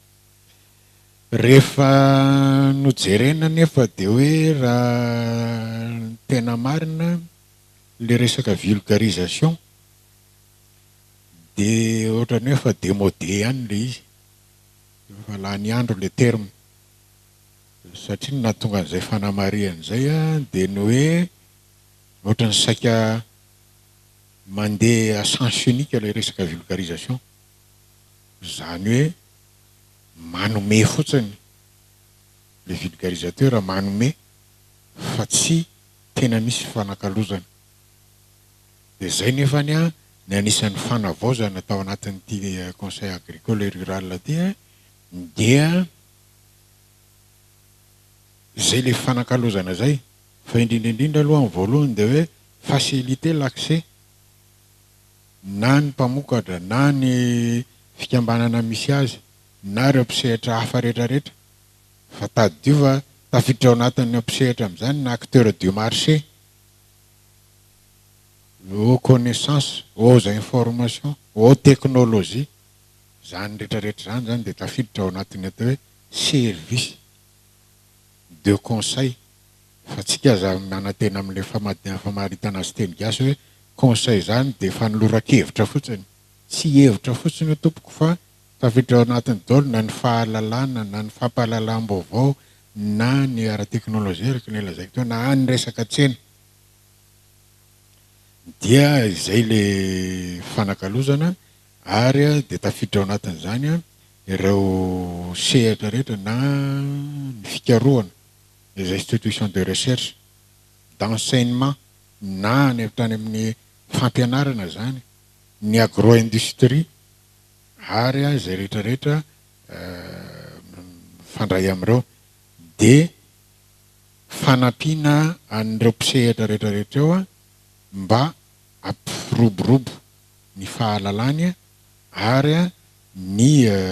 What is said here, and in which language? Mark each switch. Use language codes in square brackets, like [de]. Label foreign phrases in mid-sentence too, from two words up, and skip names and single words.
[mg] Rehefa nojerena nefa dia hoe raha tena marina le resaka vulgarisation dia ohatrany hoe fa démodé ihany le izy fa lany andro [fr] le terme [mg] satria nahatonga an'izay fanamariana zay dia ny hoe ohatrany saika mandeha [fr] à sens unique [mg] le resaka vulgarisation zany hoe manome fotsiny le vulgarisateur manome fa tsy tena misy fanakalozana. Dia zay nefany ny anisan'ny fanavaozana tao anatin'ity [fr] conseil agricole et rural [mg] ty dia zay le fanakalozana zay fa indrindraindrindra aloha amin'ny voalohany dia hoe [fr] faciliter l'accès [mg] na ny mpamokatra na ny fikambanana misy azy na ireo mpisehatra hafa rehetrarehetra fa tadiova tafiditra ao anatin'ny mpisehatra amin'izany na [fr] acteur du marché aux connaissances, aux informations, aux technologies [mg] zany rehetrarehetra zany zany dia tafiditra ao anatin'ny atao hoe [fr] service de conseil [mg] fa tsika aza manantena amin'le famaritana azy teny gasy hoe conseil zany dia fanoloran-kevitra fotsiny, tsy hevitra fotsiny ho tompoko fa tafiditra ao anatin'ny daholo na ny fahalalana na ny fampahalalam-baovao na ny ara-teknôlôjia araka ny lazaiko teo na ny resaka tsena. Dia izay le fanakalozana ary dia tafiditra ao anatin'izany ireo sehatra rehetra na ny fikarohana [fr] les institutions de recherche d'enseignement [mg] na ny tany amin'ny fampianarana zany ny agro-industrie ary zay rehetrarehetra fandray am'ireo de fanampiana an'ireo mpisehatra rehetrarehetra eo a mba ampiroborobo ny fahalalany ary ny